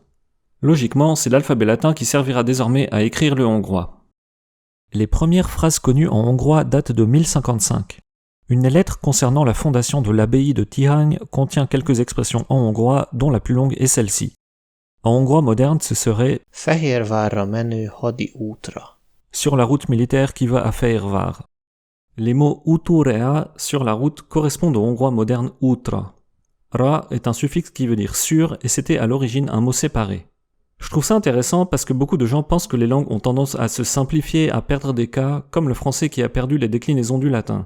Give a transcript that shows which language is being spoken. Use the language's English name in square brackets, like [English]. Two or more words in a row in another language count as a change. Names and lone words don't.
[French] Logiquement, c'est l'alphabet latin qui servira désormais à écrire le hongrois. Les premières phrases connues en hongrois datent de 1055. Une lettre concernant la fondation de l'abbaye de Tihany contient quelques expressions en hongrois, dont la plus longue est celle-ci. En hongrois moderne, ce serait « [Hungarian] Fehérvárra menő hadi útra » [French] sur la route militaire qui va à Fehérvár. Les mots uturea sur la route correspondent au hongrois moderne utra. Ra est un suffixe qui veut dire sur et c'était à l'origine un mot séparé. Je trouve ça intéressant parce que beaucoup de gens pensent que les langues ont tendance à se simplifier, à perdre des cas, comme le français qui a perdu les déclinaisons du latin.